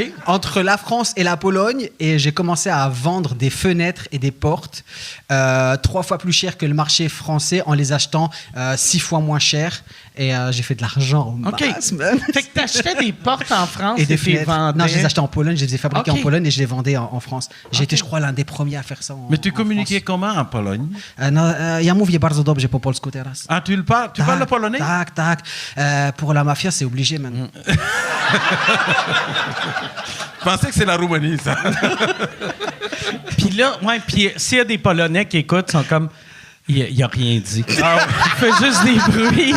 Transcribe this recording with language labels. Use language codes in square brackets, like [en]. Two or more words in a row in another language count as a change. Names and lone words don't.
[fr] entre la France et la Pologne, et j'ai commencé à vendre des fenêtres et des portes 3 fois plus cher que le marché français en les achetant 6 fois moins cher. Et j'ai fait de l'argent au OK. masse, man. Fait que t'achetais des portes en France Et des tu les fenêtres. vendais. Non, je les achetais en Pologne, je les ai fabriquées Ok. en Pologne et je les vendais en France. J'ai été, je crois, l'un des premiers à faire ça. Mais tu communiquais comment en Pologne? [pl] Ja mówię bardzo dobrze po polsku teraz. [fr] Ah, tu parles le polonais? Tac. Pour la mafia, c'est obligé, man. Je pensais que c'est la Roumanie, ça. Puis là, ouais, puis s'il y a des Polonais qui écoutent, ils sont comme... Il a rien dit. Il fait juste des bruits.